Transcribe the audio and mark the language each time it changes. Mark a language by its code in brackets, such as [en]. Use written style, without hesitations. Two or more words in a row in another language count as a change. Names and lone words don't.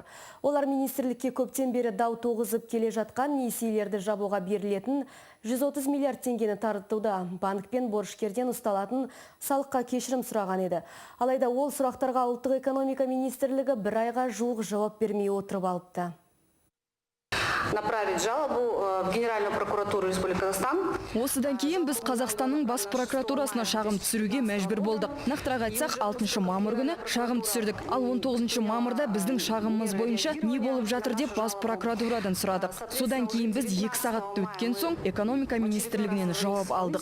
[kk] Олар министрлікке көптен бері дау тоғызып келе жатқан несиелерді жабуға берілетін 130 миллиард теңгені таратуда банк пен борышкерден ұсталатын салыққа кешірім сұраған еді. Алайда ол сұрақтарға ұлттық экономика министрлігі бір айға жуық жауап бермей отырып алыпты. [ru] Направить жалобу в Генеральную прокуратуру Республики Казахстан. [kk] Осыдан кейін біз Қазақстанның бас прокуратурасына шағым түсіруге мәжбүр болдық. Нақтырақ айтсақ, 6 мамыр күні шағым түсірдік. Ал 19 мамырда біздің шағымымыз бойынша не болып жатыр деп бас прокуратурадан сұрадық. Содан кейін біз 2 сағатты өткен соң экономика министрлігінен жауап алдық.